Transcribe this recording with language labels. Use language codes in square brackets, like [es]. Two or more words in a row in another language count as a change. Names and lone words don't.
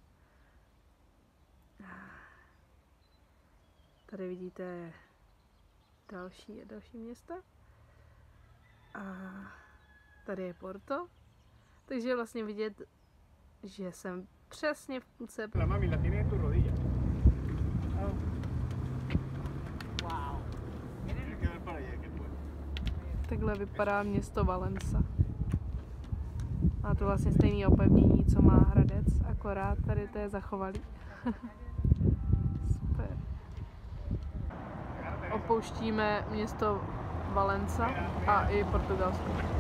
[cs] Tady vidíte další města. A tady je Porto. Takže je vlastně vidět, že jsem přesně v půlce. [es] La mami la tiene en tu rodilla. [en] Oh. Wow. [es] Tienes que ver para allá que puede. [cs] Takhle vypadá město Valença. Má to vlastně stejné opevnění, co má Hradec, akorát tady to je zachovalý. Super. Opouštíme město Valença a i Portugalsko.